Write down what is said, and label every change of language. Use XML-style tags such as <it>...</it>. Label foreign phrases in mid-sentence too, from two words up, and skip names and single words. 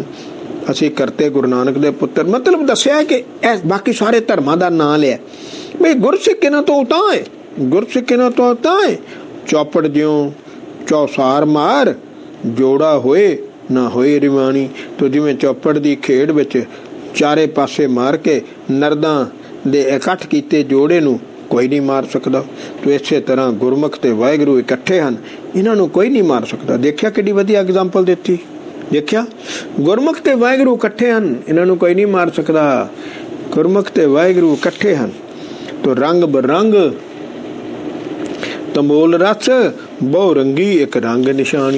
<pa>ਅਸੀਂ ਕਰਤੇ ਗੁਰੂ ਨਾਨਕ ਦੇ ਪੁੱਤਰ। ਮਤਲਬ ਦੱਸਿਆ ਕਿ ਬਾਕੀ ਸਾਰੇ ਧਰਮਾਂ ਦਾ ਨਾਂ ਲਿਆ ਬਈ ਗੁਰਸਿੱਖ ਇਹਨਾਂ ਤੋਂ ਉਤਾਂ ਹੈ। ਗੁਰਸਿੱਖ ਇਹਨਾਂ ਤੋਂ ਉਤਾਂ ਹੈ। ਚੌਪੜ ਜਿਉਂ ਚੌਸਾਰ ਮਾਰ, ਜੋੜਾ ਹੋਏ ਨਾ ਹੋਏ ਰਿਵਾਣੀ। ਤੋ ਜਿਵੇਂ ਚੌਪੜ ਦੀ ਖੇਡ ਵਿੱਚ ਚਾਰੇ ਪਾਸੇ ਮਾਰ ਕੇ ਨਰਦਾਂ ਦੇ ਇਕੱਠ ਕੀਤੇ ਜੋੜੇ ਨੂੰ ਕੋਈ ਨਹੀਂ ਮਾਰ ਸਕਦਾ। ਤੋ ਇਸੇ ਤਰ੍ਹਾਂ ਗੁਰਮੁਖ ਤੇ ਵਾਹਿਗੁਰੂ ਇਕੱਠੇ ਹਨ, ਇਹਨਾਂ ਨੂੰ ਕੋਈ ਨਹੀਂ ਮਾਰ ਸਕਦਾ। ਦੇਖਿਆ ਕਿੱਡੀ ਵਧੀਆ ਐਗਜ਼ਾਮਪਲ ਦਿੱਤੀ। ਦੇਖਿਆ ਗੁਰਮੁਖ ਤੇ ਵਾਹਿਗੁਰੂ ਇਕੱਠੇ ਹਨ, ਇਹਨਾਂ ਨੂੰ ਕੋਈ ਨਹੀਂ ਮਾਰ ਸਕਦਾ। ਗੁਰਮੁਖ ਤੇ ਵਾਹਿਗੁਰੂ ਇਕੱਠੇ ਹਨ। ਤੋ ਰੰਗ ਬਰੰਗ ਤੰਬੋਲ ਰਸ ਬਹੁ ਰੰਗੀ ਇੱਕ ਰੰਗ ਨਿਸ਼ਾਨੀ।</pa>